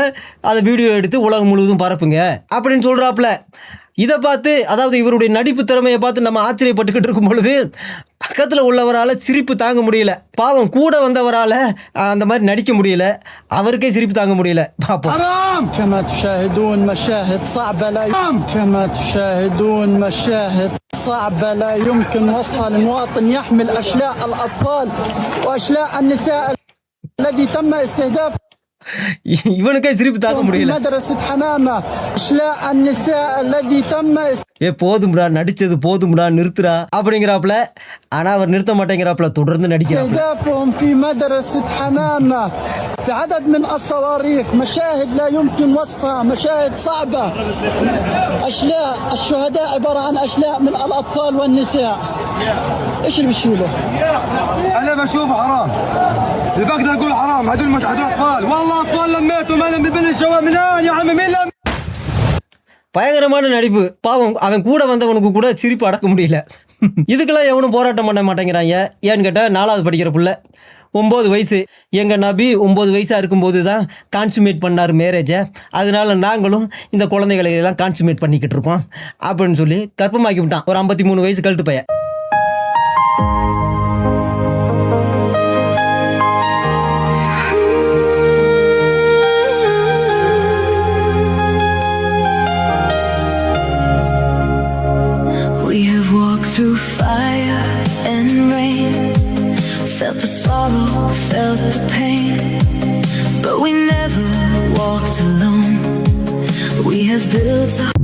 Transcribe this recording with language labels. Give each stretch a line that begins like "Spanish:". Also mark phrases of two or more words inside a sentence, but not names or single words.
Tamil: அதை வீடியோ எடுத்து உலகம் முழுவதும் பரப்புங்க அப்படின்னு சொல்கிறாப்புல. இதை பார்த்து, அதாவது இவருடைய நடிப்பு திறமையை பார்த்து நம்ம ஆச்சரியப்பட்டுக்கிட்டு இருக்கும் பொழுது பக்கத்தில் உள்ளவரால் சிரிப்பு தாங்க முடியல. பாவம் கூட வந்தவரால் அந்த மாதிரி நடிக்க முடியல. அவருக்கே சிரிப்பு தாங்க முடியல. பார்ப்போம்.
Arabic: كما تشاهدون مشاهد صعبة كما تشاهدون مشاهد صعبة لا يمكن وصفها لمواطن يحمل أشلاء الأطفال وأشلاء النساء الذي تم استهداف
Tamil: இவனுக்கே சிரிப்பு தாங்க முடியல.
Arabic: مدرسة حمامة أشلاء النساء الذي تم
Tamil: போதும்டா, நடிச்சது போதும்டா, நிறுத்துறா அப்படிங்கிறாப்புல. ஆனா அவர் நிறுத்த மாட்டேங்கிறாப்புல, தொடர்ந்து நடிக்கிறார்.
Arabic: استهدافهم في مدرسة حمامة بعدد من الصواريخ. مشاهد لا يمكن وصفها، مشاهد صعبة. أشلاء الشهداء عبارة عن أشلاء من الأطفال والنساء. إيش اللي بتشيله؟ أنا بشوفه حرام، اللي بقدر أقول حرام. هدول أطفال، والله أطفال لميتوا ما لم يبين الشباب من هون يا عمي. مين لم
Tamil: பயங்கரமான நடிப்பு. பாவம், அவன் கூட வந்தவனுக்கு கூட சிரிப்பு அடக்க முடியல. இதுக்கெல்லாம் எவனும் போராட்டம் பண்ண மாட்டேங்கிறாங்க. ஏன்னு கேட்டால் 4வது படிக்கிற புள்ள, 9 வயசு. எங்கள் நபி 9 வயசாக இருக்கும்போது தான் கான்சுமேட் பண்ணார் மேரேஜை. அதனால நாங்களும் இந்த குழந்தைகளை எல்லாம் கான்சுமேட் பண்ணிக்கிட்டு இருக்கோம் அப்படின்னு சொல்லி கற்பமாக்கி விட்டான். ஒரு 53 வயசு கழுட்டு பையன்.
English: Through fire and rain, felt the sorrow, felt the pain, but we never walked alone. We have built a...